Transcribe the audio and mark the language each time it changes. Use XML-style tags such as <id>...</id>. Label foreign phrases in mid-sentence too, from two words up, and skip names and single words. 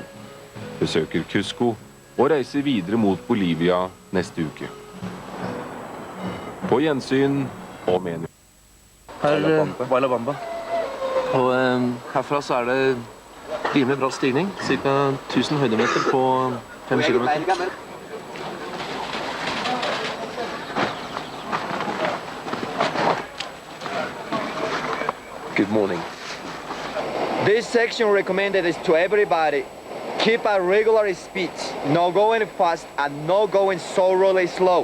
<no>Besøker Cusco og reiser videre mot Bolivia neste uke. På gjensyn om en uke. Her er Valabamba. Og herfra så er det rimelig bra stigning. Cirka 1000 høydemeter på 5 kilometer.</no> <en>Good morning. This section recommended is to everybody keep a regular speed, no going fast and no going so really slow.</en>